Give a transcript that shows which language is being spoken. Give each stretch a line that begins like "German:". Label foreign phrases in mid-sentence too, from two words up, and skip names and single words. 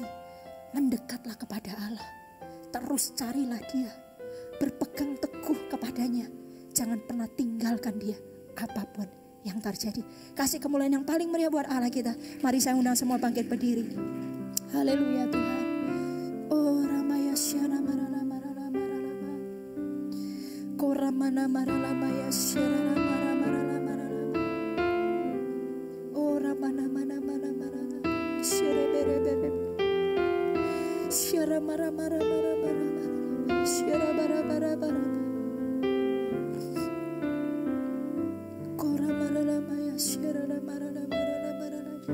Indonesian: Mendekatlah kepada Allah. Terus carilah Dia. Berpegang teguh kepadanya. Jangan pernah tinggalkan Dia apapun yang terjadi. Kasih kemuliaan yang paling meriah buat Allah kita. Mari saya undang semua bangkit berdiri. Haleluya Tuhan. Oh Ramaya Syana Marala Marala Marala Koramana Marala Maya Syana Marala Marala Marala Oh Ramana Mana Mana Marala Syere Bere Bere Syara Mara Mara Mara Mara Syara Bara Bara Bara Koramana Maya Syara Marala Marala Marala.